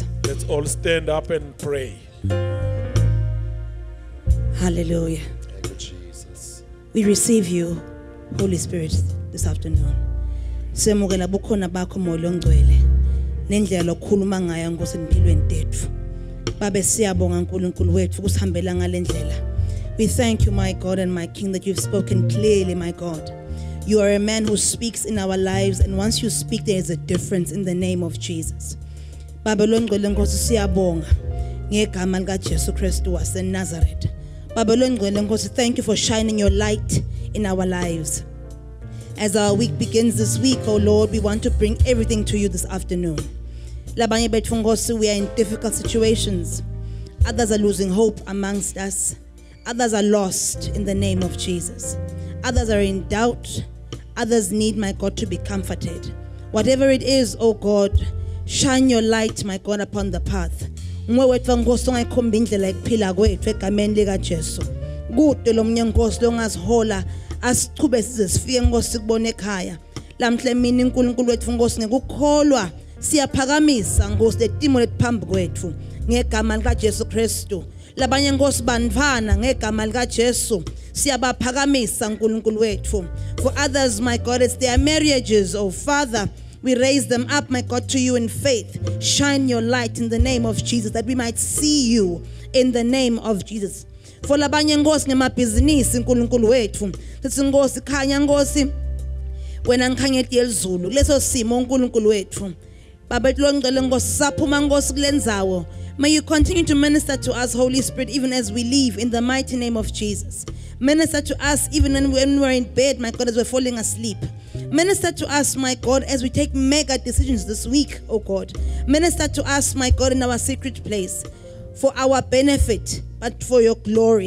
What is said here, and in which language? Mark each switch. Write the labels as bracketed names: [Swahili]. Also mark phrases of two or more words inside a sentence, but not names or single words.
[English] Let's all stand up and pray. Hallelujah. Thank you, Jesus. We receive you, Holy Spirit, this afternoon. [Swati] Semukela bukhona bakho moyo ongcwele. Nendlela lokukhuluma ngayo ngosempilweni tethu. Babe siyabonga uNkulunkulu wethu kusihambela ngalendlela. [English] We thank you, my God and my King, that you've spoken clearly, my God. You are a man who speaks in our lives, and once you speak, there is a difference in the name of Jesus. [Swati] Baba lo ngcwele Nkosi siyabonga ngegama lika Jesu Kristu waseNazareth. Baba lo ngcwele Nkosi, [English] thank you for shining your light in our lives. As our week begins this week, oh Lord, we want to bring everything to you this afternoon. [Swati] Labanye bethu Nkosi, [English] we are in difficult situations. Others are losing hope amongst us. Others are lost in the name of Jesus. Others are in doubt. Others need, my God, to be comforted. Whatever it is, oh God, shine your light, my God, upon the path. [Swati] Nguwe wethu Nkosi ongayikhomba indlela ekuphila kwethu egameni lika Jesu. Kude lo mnye Nkosi longasihola asichube size sifike Nkosi kubona ekhaya. Lamhle mina uNkulunkulu wethu Nkosi ngekukholwa Siyaphakamisa Nkosi letimo letiphambi kwethu ngegama lika Jesu Kristu. Labanye Nkosi banvana ngegama lika Jesu. Siyabaphakamisa uNkulunkulu wethu. [English] For others, my God, it's their marriages, oh Father. We raise them up, my God, to you in faith. Shine your light in the name of Jesus, that we might see you in the name of Jesus. [Swati] For labanye Nkosi ngemabhizinisi uNkulunkulu wethu. Sithi Nkosi khanya Nkosi wena ngikhangeti elizulu leso simo uNkulunkulu wethu. Baba ngicela Nkosi saphuma Nkosi kulenzawo. [English] May you continue to minister to us, Holy Spirit, even as we leave, in the mighty name of Jesus. Minister to us even when we're in bed, my God, as we're falling asleep. Minister to us, my God, as we take mega decisions this week, oh God. Minister to us, my God, in our secret place, for our benefit, but for your glory.